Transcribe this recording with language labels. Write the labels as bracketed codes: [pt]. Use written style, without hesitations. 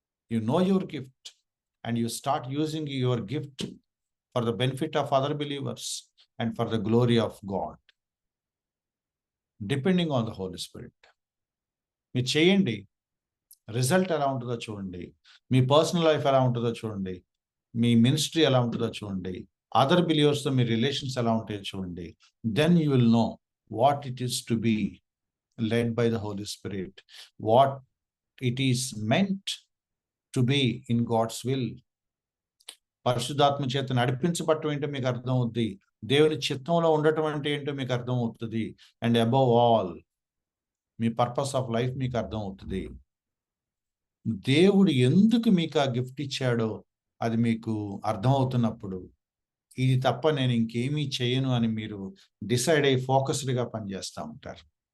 [en] You know your gift and you start using your gift for the benefit of other believers and for the glory of God, depending on the Holy Spirit. [te] మీరు చేయండి, result ఎలా ఉంటుందో చూడండి. మీ personal life ఎలా ఉంటుందో చూడండి. మీ ministry ఎలా ఉంటుందో చూడండి. అదర్ బిలీవర్స్తో మీ రిలేషన్స్ ఎలా ఉంటాయో చూడండి. [en] Then you will know what it is to be led by the Holy Spirit, what it is meant to be in God's will. [te] పరిశుద్ధాత్మ చేత నడిపించబడటం ఏంటో మీకు అర్థం అవుతుంది, దేవుని చిత్తంలో ఉండటం అంటే ఏంటో మీకు అర్థం అవుతుంది. [en] and above all, మీ purpose of life [te] మీకు అర్థం అవుతుంది. దేవుడు ఎందుకు మీకు ఆ గిఫ్ట్ ఇచ్చాడో అది మీకు అర్థం అవుతున్నప్పుడు, ఇది తప్ప నేను ఇంకేమీ చేయను అని మీరు డిసైడ్ అయ్యి ఫోకస్డ్గా పనిచేస్తూ ఉంటారు.